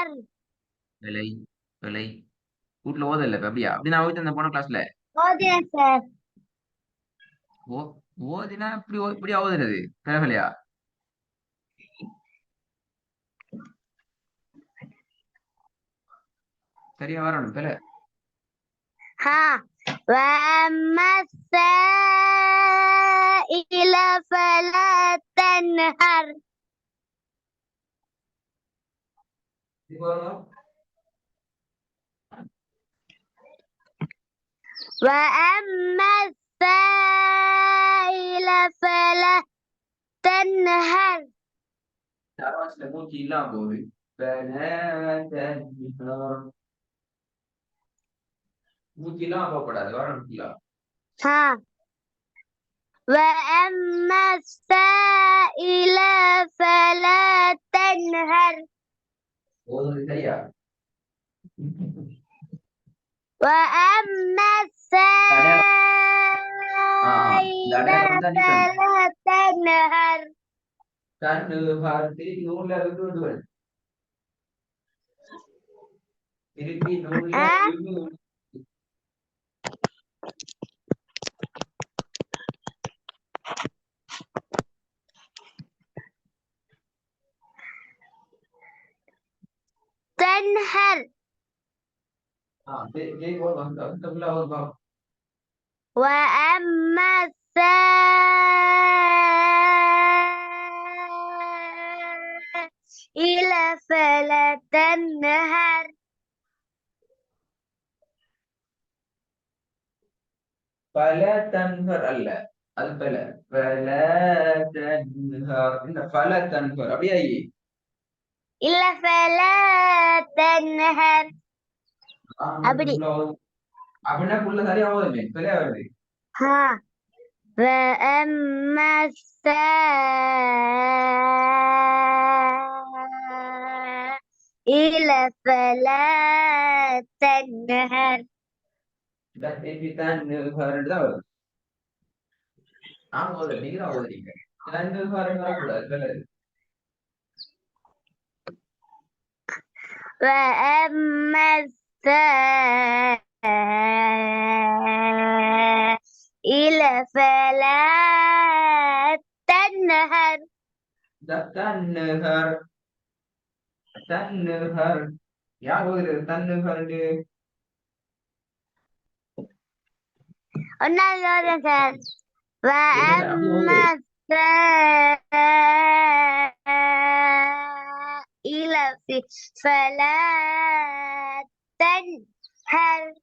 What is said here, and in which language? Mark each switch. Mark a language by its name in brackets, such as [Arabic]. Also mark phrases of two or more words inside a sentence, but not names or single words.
[Tamil] விலை விலை வீட்டுல ஓத இல்ல இப்ப அப்படியா அப்படி நான் ஓதிட்டு இருந்தேன் போன கிளாஸ்ல ஓதுறேன் சார். ஓ ஓதினா இப்படியா ஓதுறது பிறகலையா சரியா வரணும் பிற [Arabic] ها وأما السائل فلا تنهر. وأما السائل فلا تنهر. [Tamil] தரவாசில மூச்சு இல்லாம போகுது மூச்சு இல்லாம போகக்கூடாது வரணும் [Arabic] ها وأما السائل فلا تنهر. [Tamil] ஓதுறது சரியா [Arabic] وأما السائل فلا تنهر. [Tamil] கண்ணு பார்த்து நூல்ல இருந்து கொண்டு வரு திருப்பி நூல்ல இருந்து [Arabic] تنهر. وأما السائل فلا تنهر. فلا تنهر [Tamil] அல்ல அது [Arabic] فلا فلا تنهر [Tamil] இந்த [Arabic] فلا تنهر [Tamil] அப்படியே இல்ல [Arabic] فلا تنهر [Tamil] அப்படி அப்படின்னா புள்ள சரியா ஓதுமே சரியா வருது [Arabic] ها وأما السائل فلا تنهر. [Tamil] திருப்பி தன்ஹர் தான் வருது நான் ஓதுறேன் நீங்க தான் ஓதுறீங்க தன்ஹர் வரக்கூடாது பல [Arabic] وأما السائل فلا تنهر. [Tamil] தன்ஹர் தன்ஹர் யார் ஓதுறது தன்ஹர் ஒன்னாவது சார். [Arabic] وأما السائل فلا تنهر.